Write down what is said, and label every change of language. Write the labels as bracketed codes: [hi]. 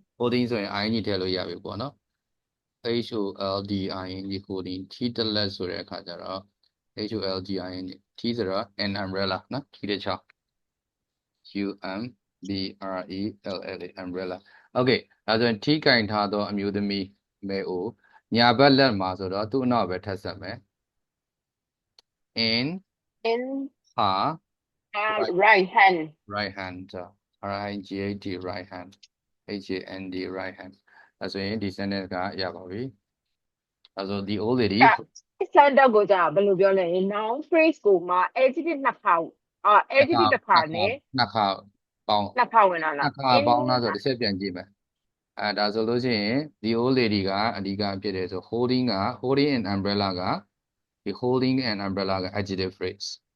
[my] holding ဆိုရင် ing ထည့်လို့ရပြီပေါ့နော် holding ကိုဒီထီးတစ်လက်ဆိုတဲ့အခါကျတော့ holding ထီးဆိုတော့ an umbrella နော်ထီးတစ်ချောင်း umbrella umbrella okay ဒါဆိုရင်ထီးကင်ထားသောအမျိုးသမီးမဲအိုညာဘက်လက်မှာဆိုတော့သူ့အနောက်ပဲထပ်ဆက်မယ် in [en] In her right hand. right hand RIGHT right hand HAND right hand [my] ဒါဆိုရင်ဒီ sentence ကရပါပြီဒါဆို [en] the old lady [my] စံတော့ကိုကြာဘယ်လိုပြောလဲ noun phrase ကိုမှ adjective နှစ်ခါadjective တစ်ခါနဲ့ နှစ်ခါပေါင်း နှစ်ခါဝင်လာလား နှစ်ခါပေါင်းလားဆိုတစ်ချက်ပြန်ကြည့်မယ်ဒါဆိုလို့ရှိရင် the old lady ကအဓိကဖြစ်တယ်ဆို [en] holding an umbrella [my] ကဒီ holding an umbrella က adjective phrase